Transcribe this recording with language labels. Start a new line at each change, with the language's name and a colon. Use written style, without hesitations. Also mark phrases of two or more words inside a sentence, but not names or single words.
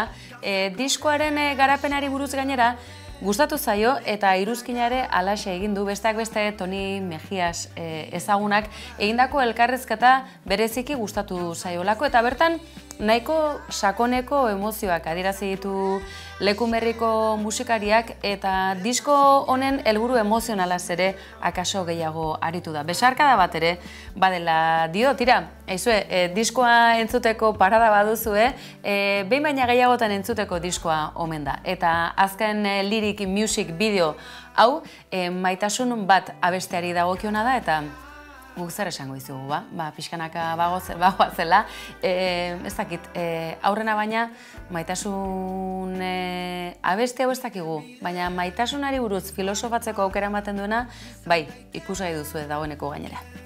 Basque: diskoaren garapenari buruz gainera, gustatu zaio eta iruzkinare alaxe egin du besteak beste Toni Mejias ezagunak egindako elkarrezketa bereziki gustatu zaiolako eta bertan nahiko sakoneko emozioak adierazi ditu Lekunberriko musikariak eta disko honen helburu emozionalaz ere akaso gehiago aritu da. Besarkada bat ere badela dio, tira, diskoa entzuteko parada baduzue, behin baina gehiagotan entzuteko diskoa omen da. Eta azken
English: lyric music video
Basque: hau maitasun bat abesteari dagokiona da eta guk zer esango izugu, pixkanaka bagoazela. Ez dakit, aurrena baina maitasun abeste hau ez dakigu, baina maitasunari buruz filosofatzeko aukera ematen duena, bai, ikusgai duzu dagoeneko gainera.